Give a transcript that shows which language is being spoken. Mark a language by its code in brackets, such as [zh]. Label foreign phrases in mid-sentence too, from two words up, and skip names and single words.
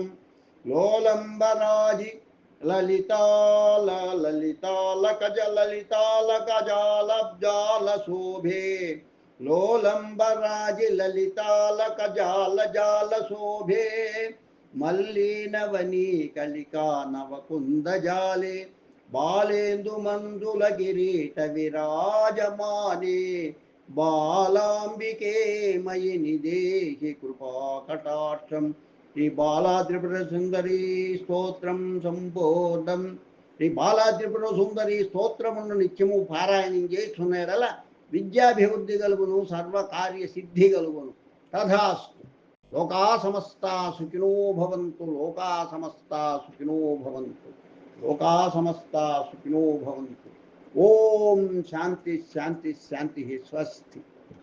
[sa] लोलम्बराजि ललितालकजललितालकजालब्जालशोभे लोलम्बराजि ललितालकजालजालशोभे मल्लीनवनीकलिका नवकुन्दजाले बालेन्दुमण्डुलकिरीटविराजमाने बालाम्बिके मयि निदेहि कृपाकटाक्षम्। [te] శ్రీ బాలా త్రిపుర సుందరి స్తోత్రం సంపూర్ణం. శ్రీ బాలా త్రిపుర సుందరి స్తోత్రమును నిత్యము పారాయణం చేస్తున్నారలా విద్యాభివృద్ధి కలుగును, సర్వకార్య సిద్ధి కలుగును. తథాస్తు. [sa] लोका समस्ता सुखिनो भवन्तु, लोका समस्ता सुखिनो भवन्तु, लोका समस्ता सुखिनो भवन्तु. ओं शान्ति शान्ति शान्ति। स्वस्ति.